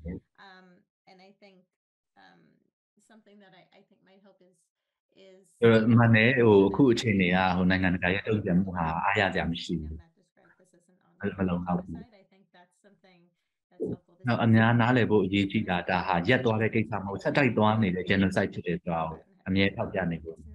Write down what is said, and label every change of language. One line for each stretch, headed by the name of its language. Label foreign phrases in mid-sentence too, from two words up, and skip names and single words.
English: And I think something that I think might help is
Burmese: မှန်တယ်ဟိုအခုအချိန်တွေကဟိုနိုင်ငံတကာရဲ့တုံ့ပြန်မှုဟာအားရစရာမရှိဘူးမလုံလောက်ဘူး နောက်အများနားလည်ဖို့အရေးကြီးတာဒါဟာရက်သွားတဲ့ကိစ္စမဟုတ်ဆက်တိုက်သွားနေတဲ့ genocide ဖြစ်တဲ့ကြောင်းအမြဲထောက်ပြနေဖို့